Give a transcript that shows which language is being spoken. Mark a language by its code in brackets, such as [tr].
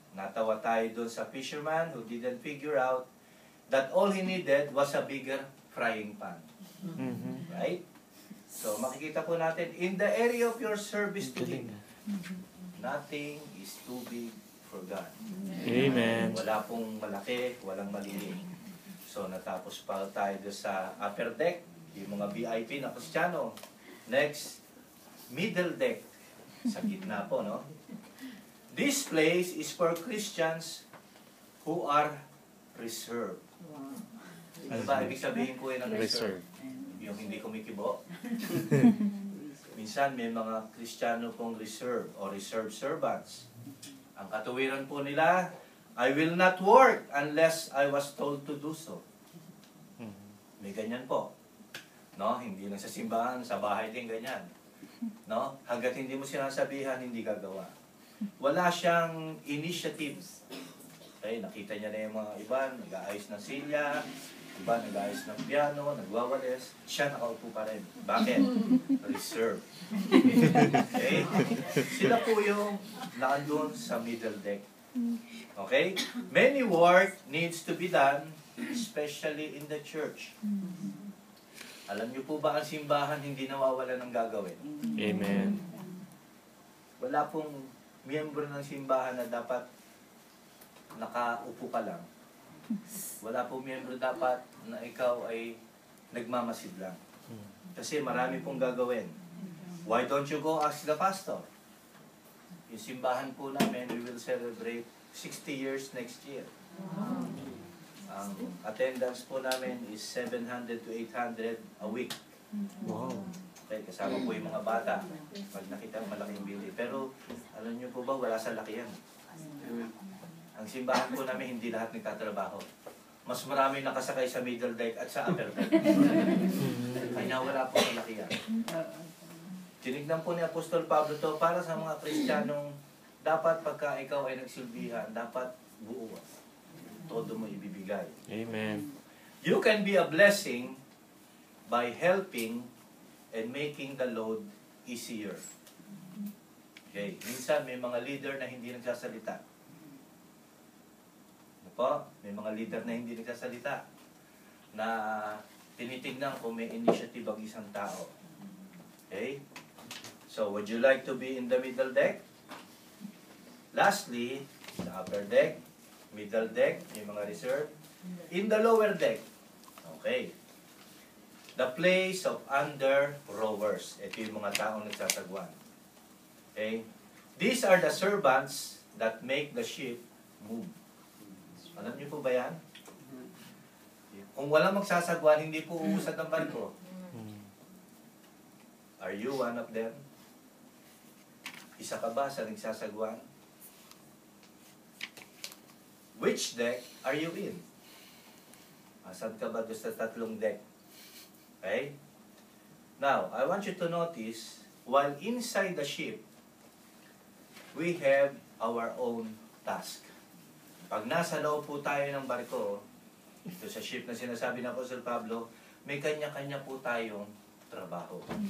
[tl] Natawa tayo doon sa [en] fisherman who didn't figure out that all he needed was a bigger frying pan. Right? So, [tl] makikita po natin, [en] in the area of your service to Him, nothing is too big for God. Amen. [tl] Wala pong malaki, walang maliit. So, natapos pa tayo doon sa upper deck, yung mga VIP na Kristiyano. [en] Next, middle deck. [tl] Sa gitna po, no? [en] This place is for Christians who are reserved. [tl] Ano ba? Ibig sabihin ko yun ng reserved. Yung hindi kumikibo. Minsan may mga Kristiyano pong reserved o reserved servants. Ang katuwiran po nila, [en] I will not work unless I was told to do so. [tl] May ganyan po. No? Hindi lang sa simbahan, sa bahay din ganyan. No? Hanggat hindi mo sinasabihan, hindi gagawa. Wala siyang initiative. Okay, nakita niya na yung mga iba, nag-aayos ng silya, iba nag-aayos ng piano, nagwawalis, siya nakaupo pa rin. Bakit? Reserve. Okay? Sila po yung naandun sa middle deck. Okay? [en] Many work needs to be done, especially in the church. [tl] Alam niyo po ba ang simbahan hindi nawawala ng gagawin? Amen. Wala pong miyembro ng simbahan na dapat nakaupo ka lang. Wala pong miyembro dapat na ikaw ay nagmamasid lang. Kasi marami pong gagawin. [en] Why don't you go ask the pastor? [tl] Yung simbahan po namin, [en] we will celebrate 60 years next year. [tl] Ang attendance po namin is 700 to 800 a week. Wow. Okay, kasama po yung mga bata. Pag nakita malaking bili. Pero, alam niyo po ba, wala sa laki yan. Ang simbahan po namin, hindi lahat nagtatrabaho. mas marami nakasakay sa middle deck at sa upper deck. Kaya wala po kalakihan. Tinignan po ni Apostol Pablo to para sa mga Kristiyanong dapat pagka ikaw ay nagsilbihan, dapat buo. Todo mo ibibigay. Amen. [en] You can be a blessing by helping and making the load easier. [tl] Okay. Minsan may mga leader na hindi nagsasalita. Ano po? May mga leader na hindi nagsasalita. Na tinitignan kung may initiative ang isang tao. Okay? [en] So, would you like to be in the middle deck? Lastly, the upper deck, middle deck, [tl] yung mga reserve. [en] In the lower deck, okay. The place of under rowers. [tl] Ito yung mga taong nagsasagwan. Okay? [en] These are the servants that make the ship move. [tl] Alam niyo po ba yan? Kung walang magsasagwan, hindi po uusad ang barko. [en] Are you one of them? [tl] Isa ka ba sa nagsasagwan? [en] Which deck are you in? [tl] Asan ka ba doon sa tatlong deck? Okay? [en] Now, I want you to notice, while inside the ship, we have our own task. [tl] Pag nasa loob po tayo ng barko, ito sa ship na sinasabi ng Apostol Pablo, may kanya-kanya po tayong trabaho.